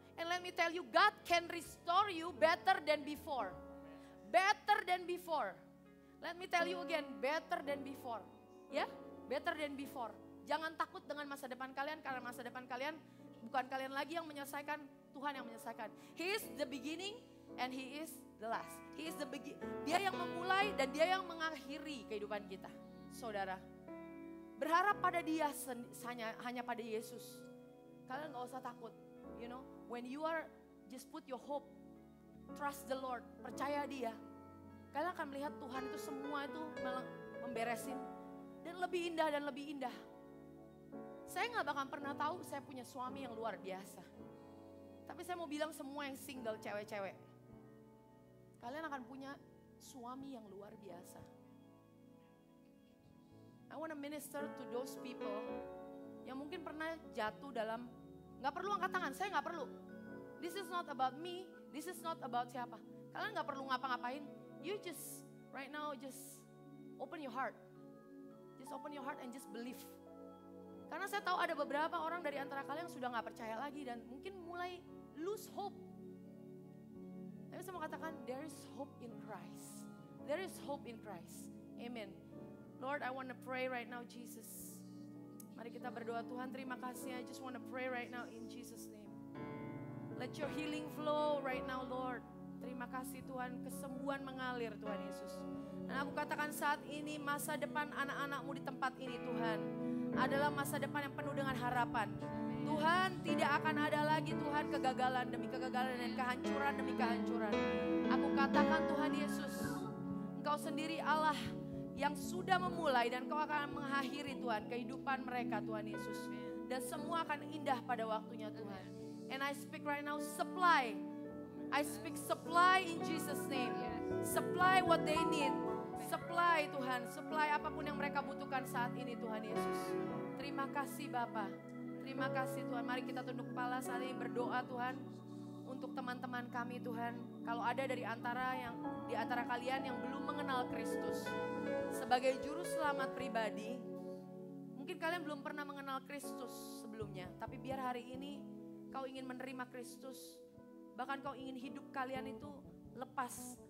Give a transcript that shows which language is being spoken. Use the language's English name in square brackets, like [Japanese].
[English] And let me tell you, God can restore you better than before. Better than before. Let me tell you again, better than before. Ya, better than before. [Indonesian] Jangan takut dengan masa depan kalian, karena masa depan kalian bukan kalian lagi yang menyelesaikan, Tuhan yang menyelesaikan. [English] He is the beginning and He is the last. He is the [Indonesian] Dia yang memulai dan Dia yang mengakhiri kehidupan kita. Saudara, berharap pada Dia, hanya pada Yesus. Kalian gak usah takut. [English] You know, when you are just put your hope, trust the Lord, [Indonesian] percaya Dia. Kalian akan melihat Tuhan itu semua itu memberesin. Dan lebih indah dan lebih indah. Saya gak bakal pernah tahu saya punya suami yang luar biasa. Tapi saya mau bilang semua yang single cewek-cewek. Kalian akan punya suami yang luar biasa. [English] I want to minister to those people [Indonesian] yang mungkin pernah jatuh dalam, gak perlu angkat tangan, saya gak perlu. [English] This is not about me, this is not about siapa. [Indonesian] Kalian gak perlu ngapa-ngapain, [English] you just right now just open your heart. Just open your heart and just believe. [Indonesian] Karena saya tahu ada beberapa orang dari antara kalian yang sudah gak percaya lagi dan mungkin mulai [English] lose hope. [Indonesian] Tapi saya mau katakan, [English] there is hope in Christ. There is hope in Christ. Amen. Lord, I want to pray right now, Jesus. [Indonesian] Mari kita berdoa, Tuhan terima kasih. [English] I just want to pray right now in Jesus' name. Let your healing flow right now, Lord. [Indonesian] Terima kasih Tuhan, kesembuhan mengalir Tuhan Yesus. Dan aku katakan saat ini masa depan anak-anak-Mu di tempat ini Tuhan adalah masa depan yang penuh dengan harapan. Tuhan, tidak akan ada lagi Tuhan kegagalan demi kegagalan dan kehancuran demi kehancuran. Aku katakan Tuhan Yesus, Engkau sendiri Allah yang sudah memulai dan Kau akan mengakhiri Tuhan kehidupan mereka Tuhan Yesus. Dan semua akan indah pada waktunya Tuhan. [English] And I speak right now supply. I speak supply in Jesus name. Supply what they need. [Indonesian] Supply Tuhan, supply apapun yang mereka butuhkan saat ini Tuhan Yesus. Terima kasih Bapa. Terima kasih Tuhan. Mari kita tunduk kepala saat ini berdoa Tuhan. Untuk teman-teman kami Tuhan. Kalau ada di antara kalian yang belum mengenal Kristus sebagai juru selamat pribadi, mungkin kalian belum pernah mengenal Kristus sebelumnya, tapi biar hari ini kau ingin menerima Kristus, bahkan kau ingin hidup kalian itu lepas.